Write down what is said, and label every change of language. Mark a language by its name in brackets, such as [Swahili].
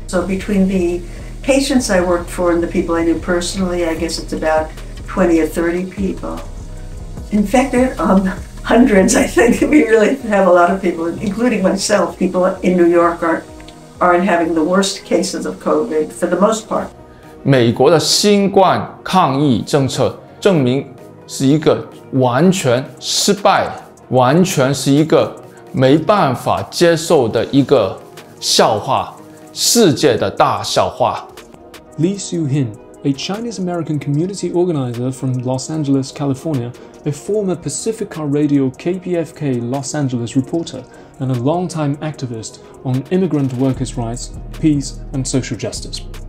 [English] So between the patients I worked for and the people I knew personally, I guess it's about 20 or 30 people. In fact, hundreds, I think. We really have a lot of people, including myself. People in New York aren't having the worst cases of COVID for the most part. [Chinese] 美国的新冠抗疫政策证明是一个完全失败，完全是一个没办法接受的一个笑话，世界的大笑话。 [English] Li Su-hin, a Chinese-American community organizer from Los Angeles, California, a former Pacifica Radio KPFK Los Angeles reporter, and a longtime activist on immigrant workers' rights, peace, and social justice.